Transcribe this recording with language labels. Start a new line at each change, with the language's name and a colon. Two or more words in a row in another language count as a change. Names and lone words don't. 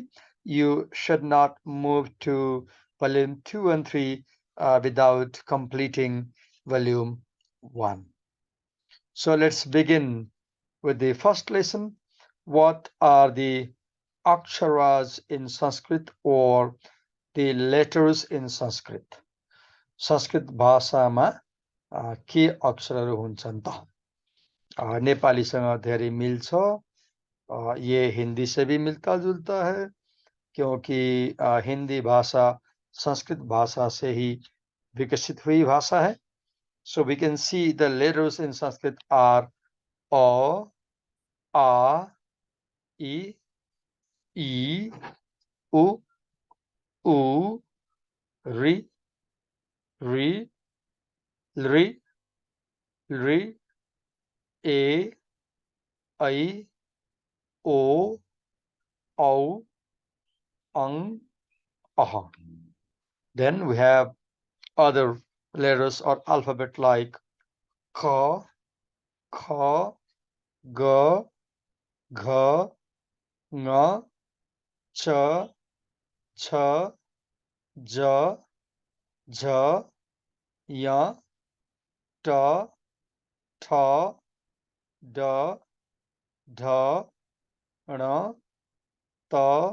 English: You should not move to volume 2 and 3 without completing volume 1. So let's begin with the first lesson. What are the aksharas in Sanskrit, or the letters in Sanskrit?
Nepali: संस्कृत भाषामा के अक्षरहरू हुन्छन् त? नेपालीसँग धेरै मिल्छ,
Hindi: ये हिंदी से भी मिलता जुलता है, क्योंकि हिंदी भाषा संस्कृत भाषा से ही विकसित हुई भाषा है.
English: So we can see the letters in Sanskrit are A, A, I, E, U, U, Ri, Ri, Lri, Lri, A, I, O, Au, Ang, Aha. Then we have other letters or alphabet like Ka, Kha, Ga, Gha, Nga, Cha, Cha, Ja, Ja, Ya, Ta, Tha, Da, Dha, Na, Ta,